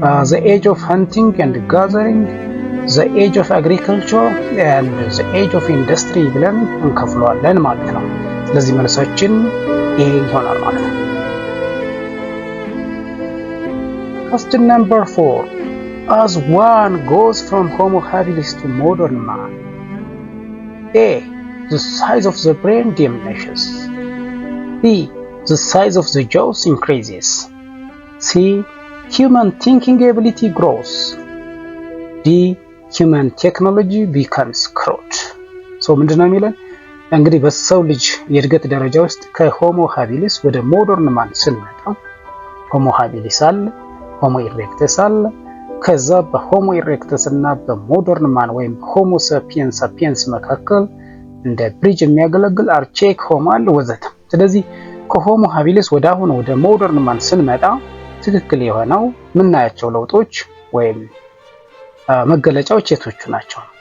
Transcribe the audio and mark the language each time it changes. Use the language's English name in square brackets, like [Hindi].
[English] the age of hunting and gathering, the age of agriculture and the age of industry [Amharic] ብለን እንከፍለዋለን ማለት ነው። ስለዚህ መልሳችን ይሄ ይሆናል ማለት ነው። [English] Question number 4. As one goes from Homo habilis to modern man, A. The size of the brain diminishes. B. The size of the jaws increases. C. Human thinking ability grows. D. Human technology becomes crude. [Amharic] So ምንድነው የሚለን? እንግዲህ በሰው ልጅ የእድገት ደረጃ ውስጥ ከሆሞ ሃቢሊስ ወደ ሞደርን ማን ስንመጣ ሆሞ ሃቢሊስ አለ፣ ሆሞ ኢሬክተስ አለ። ከዛ በሆሞ ኢሬክተስ እና በሞደርን ማን ወይም ሆሞ ሳፒየንስ መካከል እንደ ብሪጅ የሚያገለግል አርቼክ ሆሞ አለ ወዘተ። ስለዚህ ከሆሞ ሃቢሊስ ወደ አሁን ወደ ሞደርን ማን ስንመጣ ትክክል የሆነው ምናያቸው ለውጦች ወይም መገለጫዎች የቶቹ ናቸው?